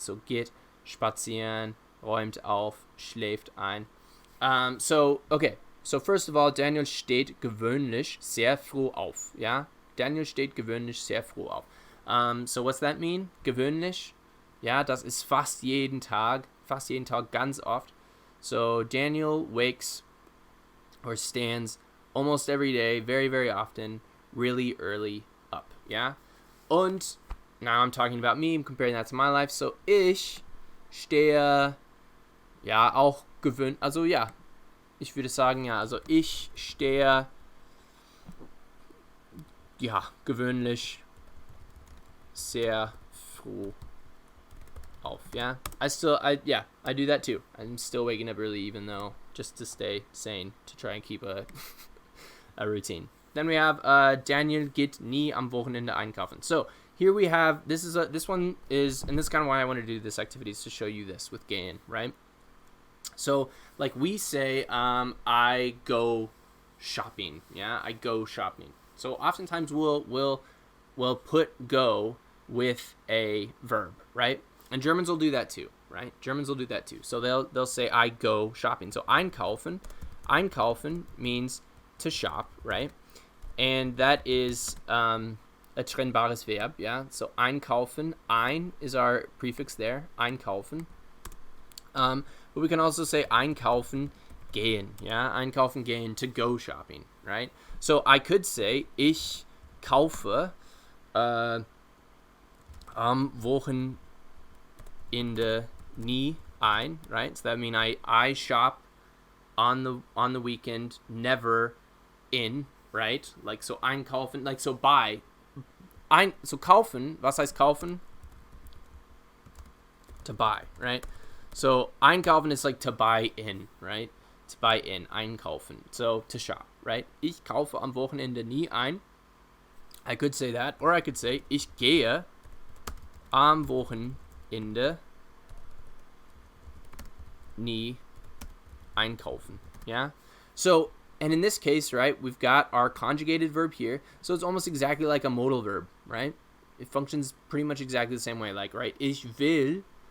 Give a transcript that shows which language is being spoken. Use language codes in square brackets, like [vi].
[de] So geht spazieren, räumt auf, schläft ein. [en] So first of all, [de] Daniel steht gewöhnlich sehr früh auf. Ja, Daniel steht gewöhnlich sehr früh auf. [en] So what's that mean? [de] Gewöhnlich? Ja, das ist fast jeden Tag, ganz oft. [en] So Daniel wakes or stands almost every day, very, very often, really early up, ja? Und now I'm talking about me, I'm comparing that to my life. [de] So ich stehe ja auch gewöhnt, also ja, ich würde sagen, ja, also ich stehe ja gewöhnlich sehr früh auf, ja? [en] I do that too. I'm still waking up early, even though, just to stay sane, to try and keep a routine. Then we have [de] Daniel geht nie am Wochenende einkaufen. [en] So here we have, this one is, and this is kind of why I want to do this activity, is to show you this with gehen, right? So like we say, I go shopping. Yeah, I go shopping. So oftentimes we'll put go with a verb, right? And Germans will do that too, right? So they'll say I go shopping. So einkaufen means to shop, right? And that is a trennbares Verb, yeah? So einkaufen, ein is our prefix there, einkaufen. But we can also say einkaufen gehen, yeah? Einkaufen gehen, to go shopping, right? So I could say, [de] ich kaufe am Wochenende nie ein, [en] right? So that means I shop on the weekend, never in, right? Like, so einkaufen, like, so buy. So kaufen, [de] was heißt kaufen? [en] to buy, right? So einkaufen is like to buy in, right? To buy in, einkaufen. So to shop, right? [de] Ich kaufe am Wochenende nie ein. [en] I could say that, or I could say [de] ich gehe am Wochenende nie einkaufen. [en] Yeah? So, and in this case, right, we've got our conjugated verb here. So it's almost exactly like a modal verb, right? It functions pretty much exactly the same way. Like, right, ich will.